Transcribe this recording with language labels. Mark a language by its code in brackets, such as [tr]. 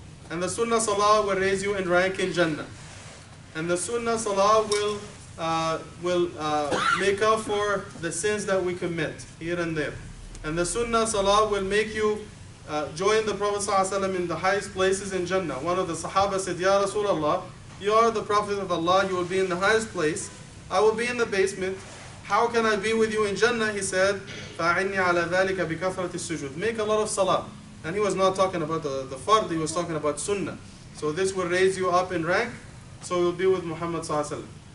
[en] And the sunnah salah will raise you in rank in Jannah. And the sunnah salah will make up for the sins that we commit here and there. And the sunnah salah will make you joined the Prophet ﷺ in the highest places in Jannah. One of the Sahaba said, Ya Rasulullah, you are the Prophet of Allah, you will be in the highest place. I will be in the basement. How can I be with you in Jannah? [ar] He said, فَأَعِنِّي عَلَى ذَلِكَ بِكَثْرَةِ السُّجُودِ. [en] Make a lot of salah. And he was not talking about the fard, he was talking about sunnah. So this will raise you up in rank, so you'll be with Muhammad ﷺ.